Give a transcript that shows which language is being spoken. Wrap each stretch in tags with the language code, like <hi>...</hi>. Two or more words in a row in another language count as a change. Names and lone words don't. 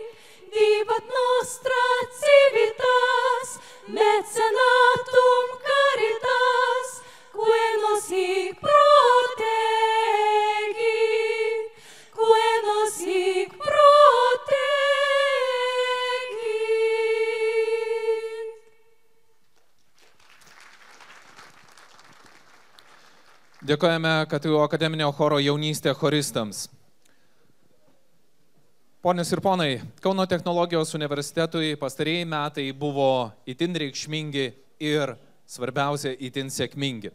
<la>Vivat nostra civitas, mecenatum caritas, que nos hic protegit, que nos hic protegit.</la> <lt>Dėkojame KTU akademinio choro jaunystė choristams. Ponios ir ponai, Kauno technologijos universitetui pastarieji metai buvo itin reikšmingi ir svarbiausia itin sėkmingi.</lt>